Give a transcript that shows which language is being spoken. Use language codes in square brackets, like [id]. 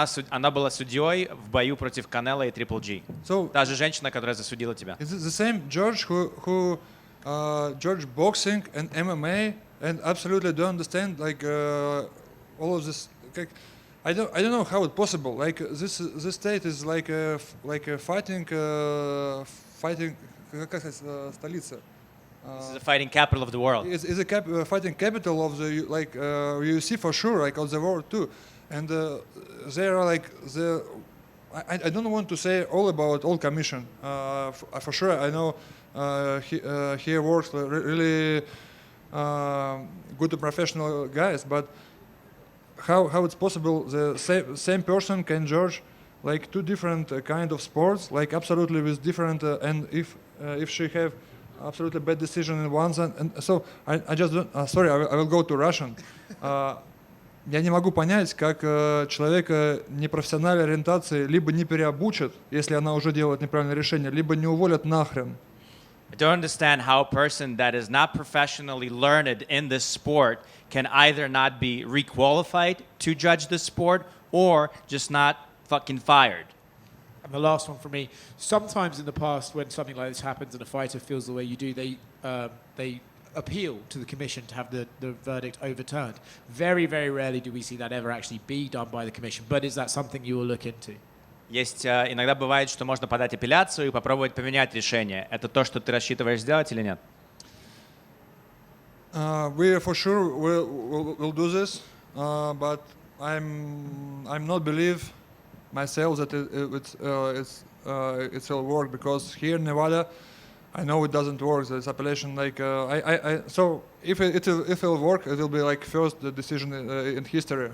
[ru] Она была судьей в бою против Канело и Triple G. Та же женщина, которая засудила тебя. [en] Is it the same judge who judge boxing and MMA and absolutely don't understand all of this? I don't know how it's possible. Like this state is like a fighting. [ru] Как сказать, столица. [en] This is the fighting capital of the world. It's a fighting capital of the UFC for sure, like of the world too. And they are like I don't want to say all about all commission. For sure, I know he works really good professional guys, but how it's possible the same person can judge like 2 different kind of sports, like absolutely with different and if she have absolutely bad decision in one and so I just don't, sorry, I will go to Russian. [ru] Я не могу понять, как человека непрофессиональной ориентации либо не переобучат, если она уже делает неправильное решение, либо не уволят нахрен. [en] I don't understand how a person that is not professionally learned in this sport can either not be requalified to judge the sport or just not fucking fired. And the last one for me, sometimes in the past when something like this happens and a fighter feels the way you do, they appeal to the commission to have the verdict overturned. Very, very rarely do we see that ever actually be done by the commission. But is that something you will look into? [ru] Есть иногда бывает, что можно подать апелляцию и попробовать поменять решение. Это то, что ты рассчитываешь сделать или нет? [en] We for sure will do this. but I'm not believe myself that it will work, because here in Nevada, I know it doesn't work. This appellation, like so if it will work, it will be like first decision in history.